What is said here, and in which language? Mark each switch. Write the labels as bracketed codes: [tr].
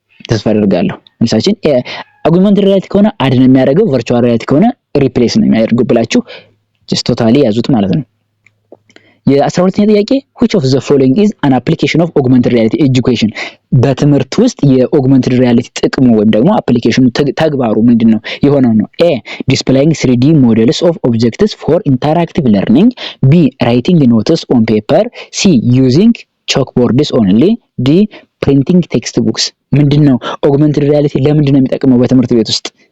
[am] ተስፋ አደርጋለሁ። መልሳችን augmented reality ከሆነ አድ ነው የሚያደርገው፣ virtual reality ከሆነ ሪፕሌስ ነው የሚያደርገው ብላችሁ just totally ያዙት ማለት ነው። የ12ኛ ጥያቄ [en] which of the following is an application of augmented reality education? [am] በትምህርት ውስጥ የኦግመንትድ ሪያሊቲ ጥቅሙ ወይም ደግሞ አፕሊኬሽኑ ተግባሩ ምንድነው የሆነው ነው? [en] A displaying 3D models of objects for interactive learning. B writing notes on paper. C using chalkboards only. D printing textbooks። [am] ምንድነው ኦግመንትድ ሪያሊቲ ለምንድነው የሚጠቅመው በትምህርት ቤት ውስጥ?